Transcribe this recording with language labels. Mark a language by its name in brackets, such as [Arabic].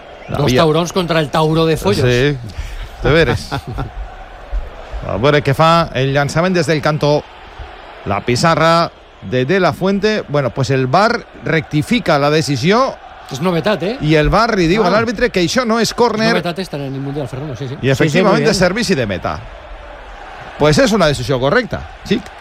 [Catalan] Dos taurons contra el tauro de Foios. Sí, de veres. A veure què fa el llançament des del cantó. La pissarra de la Fuente. Bueno, pues el VAR rectifica la decisió. És novetat, eh? I el VAR li diu a l'àrbitre que això no és córner. Novetat estar en el Mundial, Ferran. Sí, sí. I efectivament sí, sí, servici de meta. [Spanish] Pues es una decisión correcta, sí.